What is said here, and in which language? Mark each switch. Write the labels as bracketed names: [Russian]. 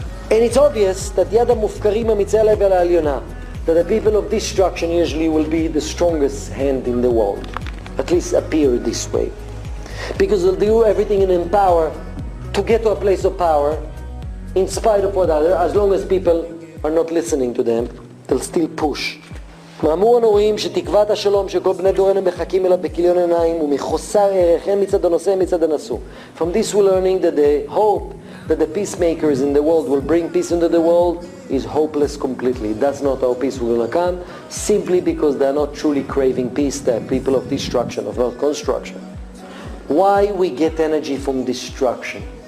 [English] And it's obvious that [Hebrew] yad mufkarim amitzei lev al alyona, [English] that the people of destruction usually will be the strongest hand in the world, at least appear this way, because they'll do everything in power to get to a place of power, in spite of what other, as long as people are not listening to them, they'll still push. [Hebrew] מאמור אנו רואים שתקוות השלום שכל בני דורנו מחכים אליו בכיליון עיניים ומחוסר ערך הן מצד הנושא מצד הנשוא. [English] From this we're learning that the hope that the peacemakers in the world will bring peace into the world is hopeless completely. That's not how peace will come, simply because they are not truly craving peace. They are people of destruction, of not construction. Why we get energy from destruction?